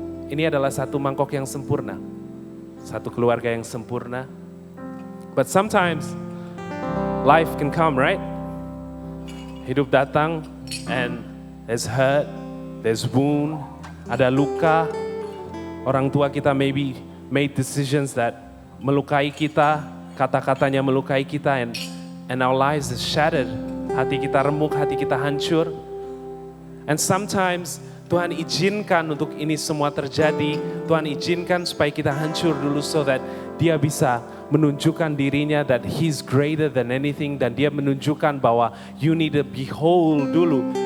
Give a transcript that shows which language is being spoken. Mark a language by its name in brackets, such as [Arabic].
[Indonesian] Ini adalah satu mangkok yang sempurna, satu keluarga yang sempurna. [English] But sometimes life can come, right? [Indonesian] Hidup datang [English] and there's hurt, there's wound, [Indonesian] ada luka. Orang tua kita [English] maybe made decisions that [Indonesian] melukai kita, kata-katanya melukai kita, [English] and our lives is shattered. [Indonesian] hati kita remuk, hati kita hancur. [English] And sometimes [Indonesian] Tuhan izinkan untuk ini semua terjadi. Tuhan izinkan supaya kita hancur dulu [English] so that [Indonesian] dia bisa menunjukkan dirinya [English] that He's greater than anything. [Indonesian] Dan dia menunjukkan bahwa [English] you need to be whole [Indonesian] dulu.